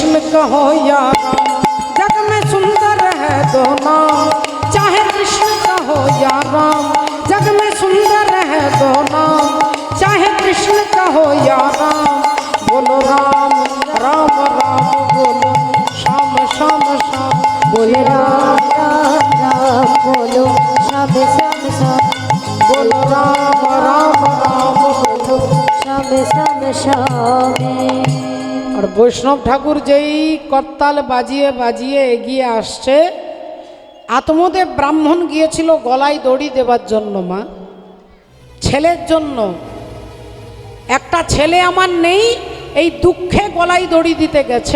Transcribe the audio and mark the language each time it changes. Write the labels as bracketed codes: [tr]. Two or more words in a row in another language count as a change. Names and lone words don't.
[hi] कहो या राम जग में सुंदर है दो नाम चाहे कृष्ण कहो या राम जग में सुंदर है दो नाम चाहे कृष्ण कहो या राम बोलो राम राम राम बोलो श्याम श्याम श्याम बोले राम राम राम बोलो श्याम श्याम श्याम बोलो राम राम राम बोलो। श्याम श्याम श्याम [bn] আর বৈষ্ণব ঠাকুর যেই করতাল বাজিয়ে বাজিয়ে এগিয়ে আসছে, আত্মদেব ব্রাহ্মণ গিয়েছিল গলায় দড়ি দেবার জন্য, মা ছেলের জন্য। একটা ছেলে আমার নেই, এই দুঃখে গলায় দড়ি দিতে গেছে।